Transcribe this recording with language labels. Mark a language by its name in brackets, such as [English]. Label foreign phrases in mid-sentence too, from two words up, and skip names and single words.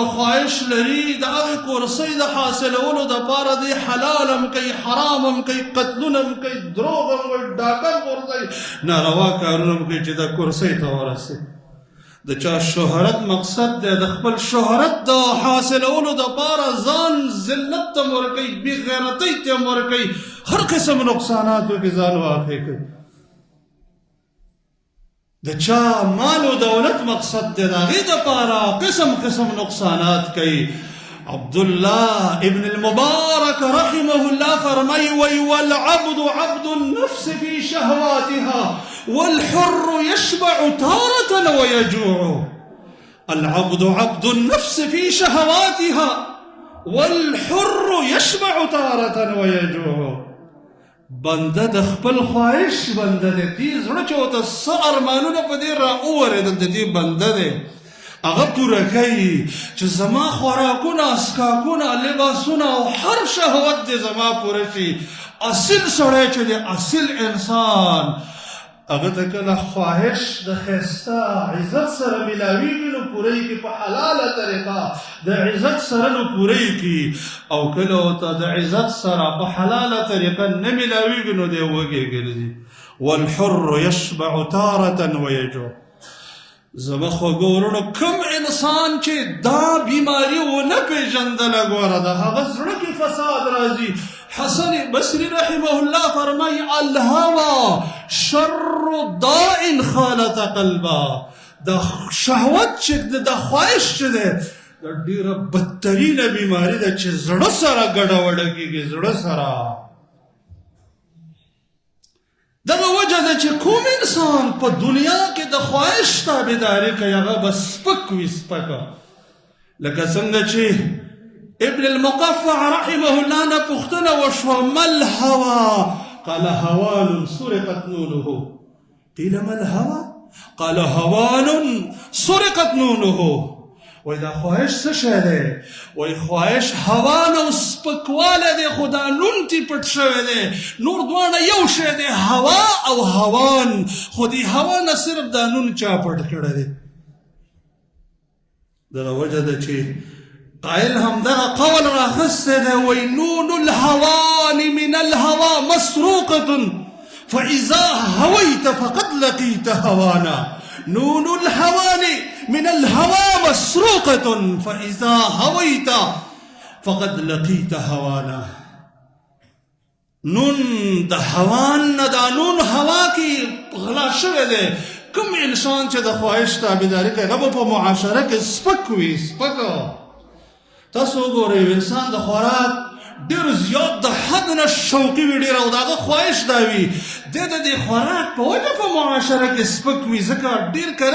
[Pashto] خواهش لري د هغې کرسۍ د حاصلولو دپاره دی حلال هم کوي حرام هم کوي قتلونه هم کوي دروغ هم کوي ډاکه هم غورځوي ناروا کارونه هم کوي چې د کرسۍ ته ورسي د چا شهرت مقصد دی د خپل شهرت د حاصلولو دپاره ځان ذلت ته هم ورکوي بېغیرتۍ ته هم ورکوي هر قسم نقصاناتو کې ځان واقع کوي د چا مال و دولت مقصد دی د هغې دپاره قسم قسم نقصانات کوي عبدالله ابن المبارک رحمه الله فرمای وی [Arabic] والعبد عبد النفس في شهواتها والحر يشبع تارة ويجوع العبد عبد النفس في شهواتها والحر يشبع تارة ويجوع [Pashto] بنده د خپل خواهش بنده دی دې زړه چې ورته څه ارمانونه په دې را وورېدل د دې بنده دی هغه پوره کوي چې زما خوراکونه اسکاکونه لباسونه او هر شهوت دی زما پوره شي اصل سړی چې دی اصل انسان هغه ته کله خواهش د ښایسته عزت سره میلاویږي نو پوره یې کړي په حلاله طریقه د عزت سره نو پوره یې کړي او کله ورته د عزت سره په حلاله طریقه نه میلاویږي نو دی وږی ګرځي [Arabic] والحر يشبع تارة ويجوع [Pashto] زما خوږو وروڼو کوم انسان چې دا بیماري ونه پېژندله ګوره د هغه زړه کې فساد راځي حسن بصری رحمه الله فرمای [Arabic] الهوى شر داء خالط قلبا [Pashto] د شهوت چې د خواهش چې دی د ډېره بدترینه بیماري ده چې زړه سره ګډوډه کېږي زړه سره دغه وجه ده چې کوم انسان په دنیا کې د خواهش تابعداري کوي هغه به سپک وي سپکه لکه څنګه چې ابن المقفع رحمه الله نه پوښتنه وشوه [Arabic] ما الهوى قال هوان سرقت نونه قيل ما الهوى قال هوان سرقت نونه [Pashto] وای دا خواهش څه شی دی وای خواهش هوان او سپکواله دی خو دا نون تی پټ شوی دی نور دواړه یو شی دی هوا او هوان خو دې هوا نه صرف دا نون چا پټ کړی دی دغه وجه ده چې قائل هم دغه قول راخستی دی وای [Arabic] نون الهوان من الهوى مسروقة فإذا هويت فقد لقيت هوانا نون الهوان من الهوى مسروقة فإذا هويت فقد لقيت هوانا [Pashto] نون د هوان نه دا نون هوا کې غلا شوی دی کوم انسان چې د خواهش تابعداري کوي هغه په معاشره کې سپک وي سپک تاسو وګورئ انسان د خوراک ډېر زیات د حد نه شوقي وي ډېر او د هغه خواهش دا وي د دې خوراک په وجه په معاشره کې سپک وي ځکه ډېر کله